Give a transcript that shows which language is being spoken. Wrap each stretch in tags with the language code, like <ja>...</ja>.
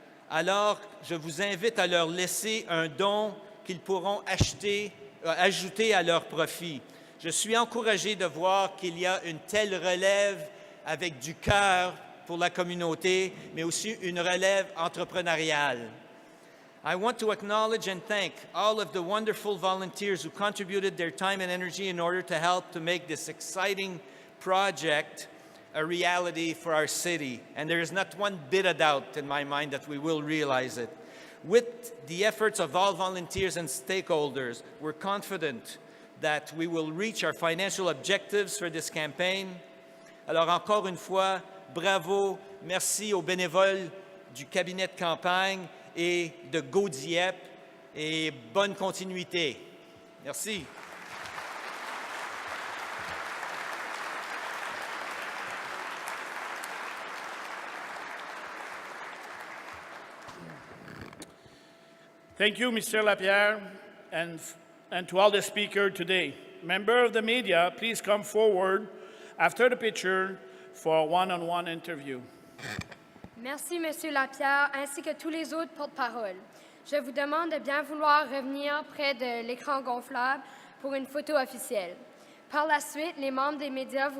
<fr>Alors, je vous invite à leur laisser un don qu'ils pourront ajouter à leur profit. Je suis encouragé de voir qu'il y a une telle relève avec du cœur pour la communauté, mais aussi une relève entrepreneuriale.</fr> <en>I want to acknowledge and thank all of the wonderful volunteers who contributed their time and energy in order to help to make this exciting project a reality for our city. And there is not one bit of doubt in my mind that we will realize it. With the efforts of all volunteers and stakeholders, we're confident that we will reach our financial objectives for this campaign.</en> <fr>Alors encore une fois, bravo, merci aux bénévoles du cabinet de campagne et de GoDiep et bonne continuité. Merci.</fr> <en>Thank you, Mr. Lapierre, and to all the speakers today. Members of the media, please come forward after the picture for a one-on-one interview.</en> <fr>Merci, Monsieur Lapierre, ainsi que tous les autres porte-parole. Je vous demande de bien vouloir revenir près de l'écran gonflable pour une photo officielle. Par la suite, les membres des médias, vous pourrez vous avancer vers l'avant pour les entrevues individuelles.</fr>